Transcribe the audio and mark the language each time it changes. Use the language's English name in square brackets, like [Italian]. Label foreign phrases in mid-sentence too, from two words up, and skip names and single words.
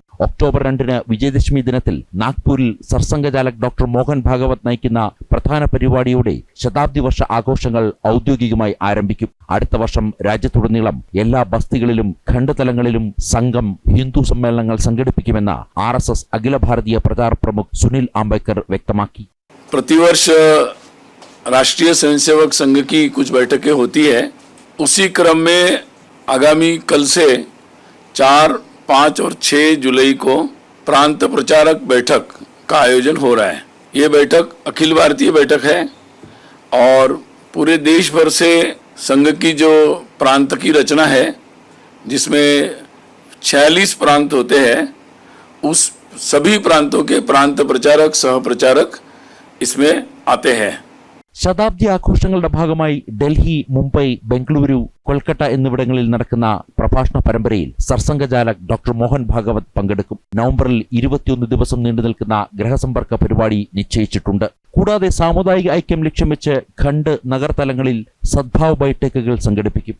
[Malayalam] ഒക്ടോബർ 2-ന് വിജയദശമി ദിനത്തിൽ നാഗ്പൂരിൽ സർസംഘചാലക് ഡോക്ടർ മോഹൻ ഭാഗവത് നയിക്കുന്ന പ്രധാന പരിപാടിയോടെ ശതാബ്ദി വർഷ ആഘോഷങ്ങൾ ഔദ്യോഗികമായി ആരംഭിക്കും. അടുത്ത വർഷം രാജ്യത്തുടനീളം എല്ലാ ബസ്തികളിലും ഖണ്ഡതലങ്ങളിലും സംഘം ഹിന്ദു സമ്മേളനങ്ങൾ സംഘടിപ്പിക്കുമെന്ന് RSS അഖില ഭാരതീയ പ്രചാർ പ്രമുഖ് സുനിൽ ആംബേദ്കർ വ്യക്തമാക്കി. [Hindi] प्रतिवर्ष राष्ट्रीय स्वयंसेवक संघ की कुछ बैठकें होती है. उसी क्रम में आगामी कल से 4, 5 और 6 जुलाई को प्रांत प्रचारक बैठक का आयोजन हो रहा है. ये बैठक अखिल भारतीय बैठक है और पूरे देश भर से संघ की जो प्रांत की रचना है, जिसमें 46 प्रांत होते हैं, उस सभी प्रांतों के प्रांत प्रचारक सह प्रचारक इसमें आते हैं. [Malayalam] ശതാബ്ദി ആഘോഷങ്ങളുടെ ഭാഗമായി ഡൽഹി, മുംബൈ, ബംഗളൂരു, കൊൽക്കത്ത എന്നിവിടങ്ങളിൽ നടക്കുന്ന പ്രഭാഷണ പരമ്പരയിൽ സർസംഘചാലക് ഡോക്ടർ മോഹൻ ഭാഗവത് പങ്കെടുക്കും. നവംബറിൽ 21 ദിവസം നീണ്ടുനിൽക്കുന്ന ഗ്രഹസമ്പർക്ക പരിപാടി നിശ്ചയിച്ചിട്ടുണ്ട്. കൂടാതെ സാമുദായിക ഐക്യം ലക്ഷ്യം വെച്ച് ഖണ്ഡ് നഗർതലങ്ങളിൽ സദ്ഭാവ് ബൈഠക്കുകൾ സംഘടിപ്പിക്കും.